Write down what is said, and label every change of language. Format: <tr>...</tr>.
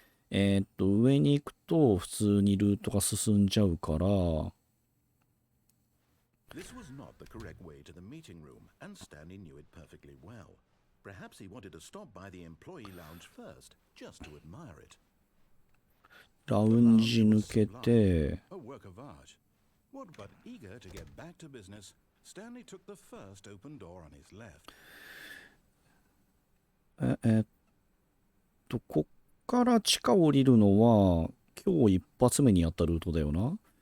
<ja>上に行くと普通にルートが進んじゃうから、</ja> <en>This was not the correct way to the meeting room, and Stanley knew it perfectly well. Perhaps he wanted to stop by the employee lounge first, just to admire it.</en> <ja>ラウンジ抜けて、</ja> <en>A work of art. What but eager to get back to business, Stanley took the first open door on his left.</en> <ja>こっから地下降りるのは今日一発目にやったルートだよな。</ja>